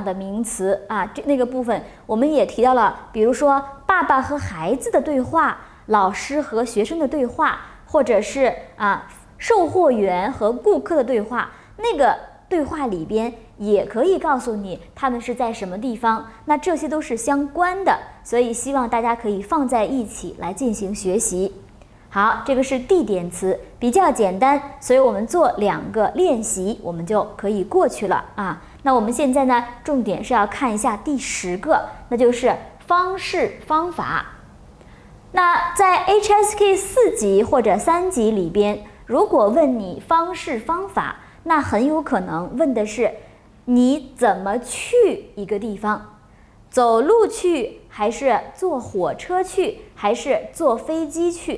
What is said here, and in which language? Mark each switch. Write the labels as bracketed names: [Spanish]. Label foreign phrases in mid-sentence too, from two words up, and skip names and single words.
[Chinese] 的名詞那個部分我們也提到了，比如說爸爸和孩子的對話，老師和學生的對話，或者是售貨員和顧客的對話，那個对话裡邊也可以告訴你他們是在什麼地方，那這些都是相關的，所以希望大家可以放在一起來進行學習。好，這個是地點詞，比較簡單，所以我們做2個練習，我們就可以過去了那我們現在呢，重點是要看一下第10個，那就是方式方法。那在 HSK 4級或者3級裡邊，如果問你方式方法，那很有可能問的是你怎麼去一個地方，走路去，還是坐火車去，還是坐飛機去。